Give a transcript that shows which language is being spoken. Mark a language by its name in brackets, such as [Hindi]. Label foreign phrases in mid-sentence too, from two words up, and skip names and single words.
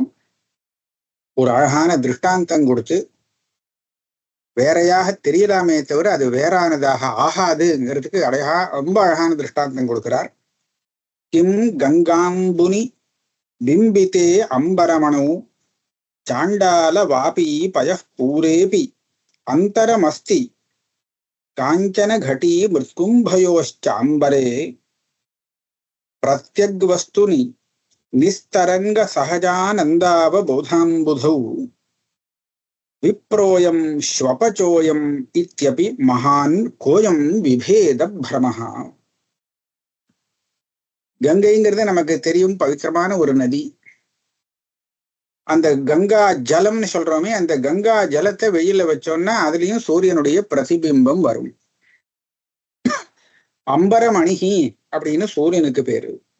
[Tamil] ஒரு அழகான திருஷ்டாந்தம் கொடுத்து வேறையாக தெரியலாமே தவிர அது வேறானதாக ஆகாதுங்கிறதுக்கு ரொம்ப அழகான திருஷ்டாந்தம் கொடுக்கிறார். [Sanskrit] किं गङ्गाम्बुनि बिम्बिते अम्बरमणौ चाण्डाल वापि पयःपूरेऽपि अन्तरमस्ति काञ्चन घटी मृत्कुंभयोश्चांबरे प्रत्यग्वस्तुनि निस्तरंग सहजानंदावबोधांबुधौ विप्रोयं श्वपचोयं इत्यपि महान् कोयं विभेद भ्रमः. [Tamil] கங்கைங்கிறது நமக்கு தெரியும், பவித்திரமான ஒரு நதி. அந்த கங்கா ஜலம்னு சொல்றோமே, அந்த கங்கா ஜலத்தை வெயில வச்சோம்னா அதுலயும் சூரியனுடைய பிரதிபிம்பம் வரும். அம்பரமணிகி அப்படின்னு சூரியனுக்கு பேரு.